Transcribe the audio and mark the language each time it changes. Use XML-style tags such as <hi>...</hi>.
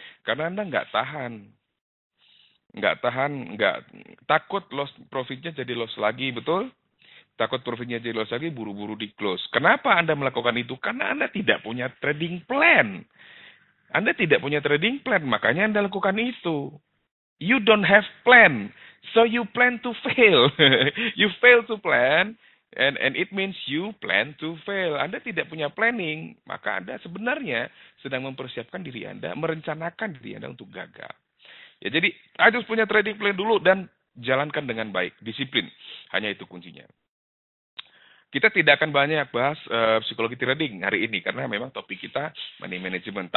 <id>Karena Anda nggak takut loss profitnya jadi loss lagi, betul? Takut profitnya jadi loss lagi, buru-buru di close. Kenapa Anda melakukan itu? Karena Anda tidak punya trading plan. Anda tidak punya trading plan, makanya Anda lakukan itu.</id> <en>You don't have plan, so you plan to fail. You fail to plan, and it means you plan to fail.</en> <id>Anda tidak punya planning, maka Anda sebenarnya sedang mempersiapkan diri Anda, merencanakan diri Anda untuk gagal. Ya, jadi harus punya trading plan dulu dan jalankan dengan baik, disiplin. Hanya itu kuncinya. Kita tidak akan banyak bahas psikologi trading hari ini karena memang topik kita money management.</id>